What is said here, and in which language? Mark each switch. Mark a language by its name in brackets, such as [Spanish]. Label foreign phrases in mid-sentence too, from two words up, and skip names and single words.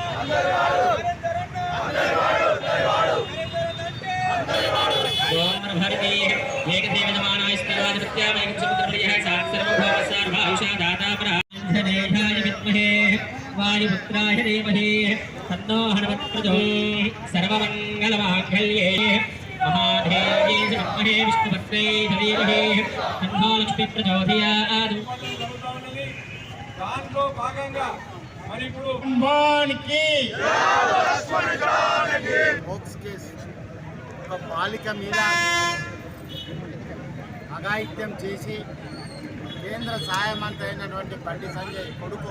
[Sanskrit] సోమర్భరి दातापराधनेशाय विद्महे वायुपुत्राय धीमहि तन्नो हनुमत् प्रचोदयात् सर्वमङ्गलमाङ्गल्ये महादेव्ये विद्महे विष्णुपत्न्यै धीमहि तन्नो लक्ष्मी प्रचोदयात् [Telugu] దాంట్లో భాగంగా మరి ఇప్పుడు మోక్స్ కేసు ఒక బాలిక మీద అఘాయిత్యం చేసి కేంద్ర సహాయ మంత్రి అయినటువంటి బండి సంజయ్ కొడుకు